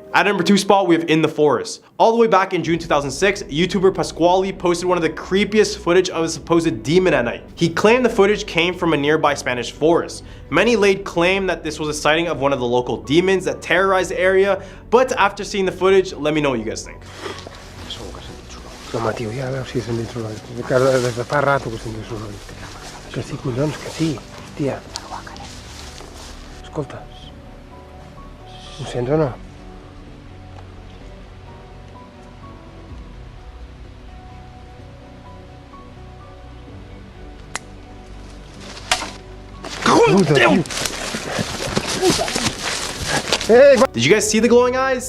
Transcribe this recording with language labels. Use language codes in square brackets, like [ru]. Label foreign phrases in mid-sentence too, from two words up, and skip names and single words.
[en] At number 2 spot, we have In the Forest. All the way back in June 2006, YouTuber Pasquale posted one of the creepiest footage of a supposed demon at night. He claimed the footage came from a nearby Spanish forest. Many laid claim that this was a sighting of one of the local demons that terrorized the area, but after seeing the footage, let me know what you guys think. [ca] No, home, tio, ja veus si se'n diu soroll. Des de fa rato que se'n diu soroll. Que sí, collons, que sí, tia. Escolta. Ho sents o no? [en] Did you guys see the glowing eyes?